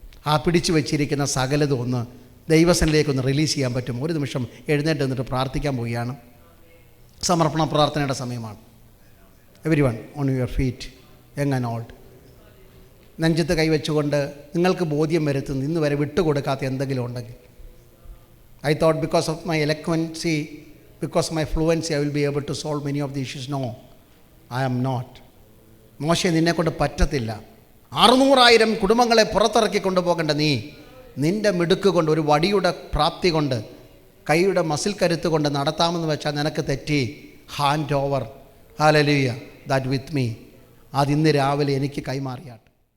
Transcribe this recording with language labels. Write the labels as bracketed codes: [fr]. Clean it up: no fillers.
[ml] ആ പിടിച്ചു വെച്ചിരിക്കുന്ന സകലതും ഒന്ന് ദൈവസനിലേക്കൊന്ന് റിലീസ് ചെയ്യാൻ പറ്റും. ഒരു നിമിഷം എഴുന്നേറ്റ് നിന്നിട്ട് പ്രാർത്ഥിക്കാൻ പോവുകയാണ്. സമർപ്പണ പ്രാർത്ഥനയുടെ സമയമാണ്. [en] Everyone on your feet, young and old. [ml] നെഞ്ചത്ത് കൈവച്ചുകൊണ്ട് നിങ്ങൾക്ക് ബോധ്യം വരുത്തുന്നു ഇന്ന് വരെ വിട്ടുകൊടുക്കാത്ത എന്തെങ്കിലും ഉണ്ടെങ്കിൽ. [en] I thought because of my eloquency, because of my fluency, I will be able to solve many of the issues. No, I am not. [ml] മോശെ, നിന്നെക്കൊണ്ട് പറ്റത്തില്ല. 600,000 കുടുംബങ്ങളെ പുറത്തിറക്കി കൊണ്ടുപോകേണ്ട നീ നിൻ്റെ മിടുക്ക് കൊണ്ട്, ഒരു വടിയുടെ പ്രാപ്തി കൊണ്ട്, കൈയുടെ മസിൽ കരുത്ത് കൊണ്ട് നടത്താമെന്ന് വെച്ചാൽ നിനക്ക് തെറ്റി. [en] Hand over, hallelujah, that with me. [ml] അതിന്ന് രാവിലെ എനിക്ക് കൈമാറിയാട്ട്.